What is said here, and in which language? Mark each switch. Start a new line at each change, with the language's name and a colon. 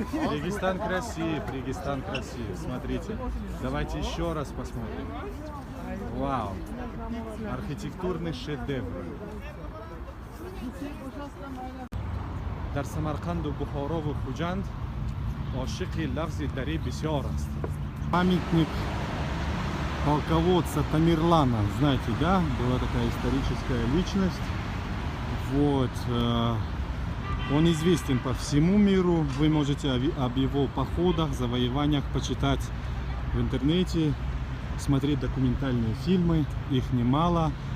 Russian: Регистан красив, Регистан красив. Смотрите, давайте еще раз посмотрим. Вау, архитектурный шедевр.
Persian: در سمرقند و بخارا و خوجند عاشق لفظ دری بسیار است.
Russian: Памятник полководца Тамерлана, знаете, да? Была такая историческая личность. Вот. Он известен по всему миру. Вы можете об его походах, завоеваниях почитать в интернете, смотреть документальные фильмы. Их немало.